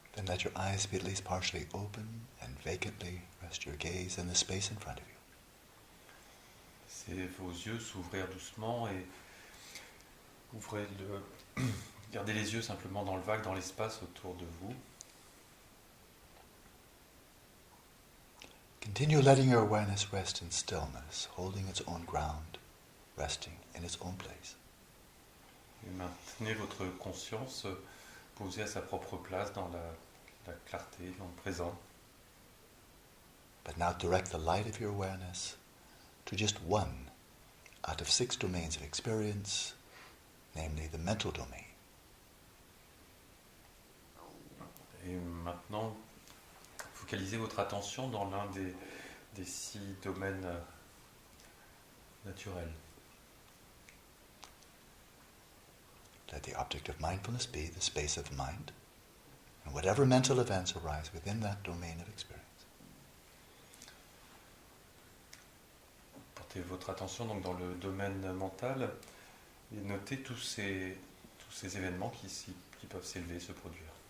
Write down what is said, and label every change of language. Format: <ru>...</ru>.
<en>let your eyes be at least partially open and vacantly rest your gaze in the space in front of you.</en> <fr>C'est vos yeux s'ouvrir doucement et gardez les yeux simplement dans le vague, dans l'espace autour de vous.</fr> <en>Continue letting your awareness rest in stillness, holding its own ground, resting in its own place.</en> <fr>Et maintenez votre conscience posée à sa propre place dans la clarté, dans le présent.</fr> <en>But now direct the light of your awareness to just one out of 6 domains of experience, namely the mental domain.</en> <fr>Et maintenant, focalisez votre attention dans l'un des 6 domaines naturels.</fr> <en>Let the object of mindfulness be the space of mind, and whatever mental events arise within that domain of experience.</en> <fr>Portez votre attention donc dans le domaine mental et notez tous ces événements qui peuvent s'élever, se produire.</fr>